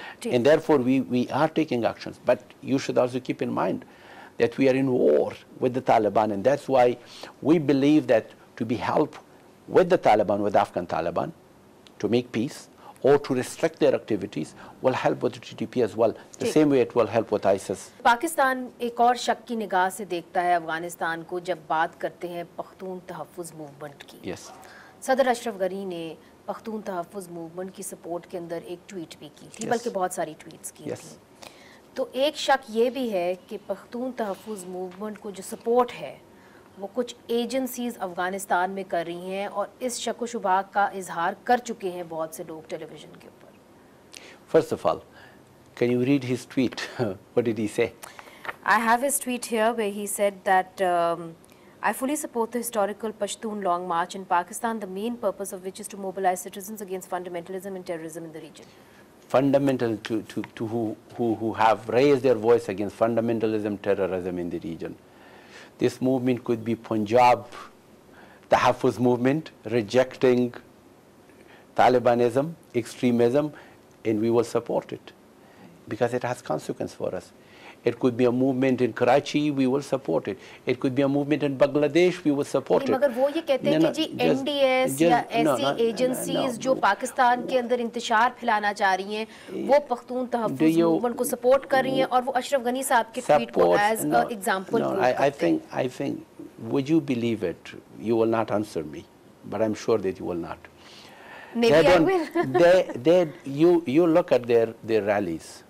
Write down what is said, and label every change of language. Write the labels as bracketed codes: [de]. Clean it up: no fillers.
[en] And therefore we are taking actions. But you should also keep in mind that we are in war with the Taliban, and that's why we believe that to be help with the Taliban, with the Afghan Taliban, to make peace, or to restrict their activities will help with the TTP as well. The same way it will help with ISIS. [ur] Pakistan ایک اور شک کی نگاہ سے دیکھتا ہے افغانستان کو جب بات کرتے ہیں پختون تحفظ موومنٹ کی. [en] Yes. [ur] صدر اشرف غنی نے پختون تحفظ موومنٹ کی سپورٹ کے اندر ایک ٹویٹ بھی کی تھی, بلکہ بہت ساری ٹویٹس کی تھیں. تو ایک شک یہ بھی ہے کہ پختون تحفظ موومنٹ کو جو سپورٹ ہے وہ کچھ ایجنسیز افغانستان میں کر رہی ہیں, اور اس شک و شبہ کا اظہار کر چکے ہیں بہت سے لوگ ٹیلی ویژن کے اوپر. [en] First of all, can you read his tweet? What did he say? I have his tweet here where he said that I fully support the historical Pashtun Long March in Pakistan, the main purpose of which is to mobilize citizens against fundamentalism and terrorism in the region. Fundamental to who have raised their voice against fundamentalism, terrorism in the region. This movement could be Punjab Tahaffuz movement, rejecting Talibanism, extremism, and we will support it because it has consequence for us. It could be a movement in Karachi, we will support it. It could be a movement in Bangladesh, we will support it. [ur] مگر وہ یہ کہتے ہیں کہ جی N D S یا ایسی agencies جو پاکستان کے اندر انتشار پھیلانا چاہ رہی ہیں وہ پختون تحفظ موومنٹ کو سپورٹ کر رہی ہیں, اور وہ اشرف غنی صاحب کے ٹویٹ کو ایز ایگزامپل کرتے ہیں. [en] I think, would you believe it? You will not answer me, but I'm sure that you will not. Maybe I will. You look at their rallies.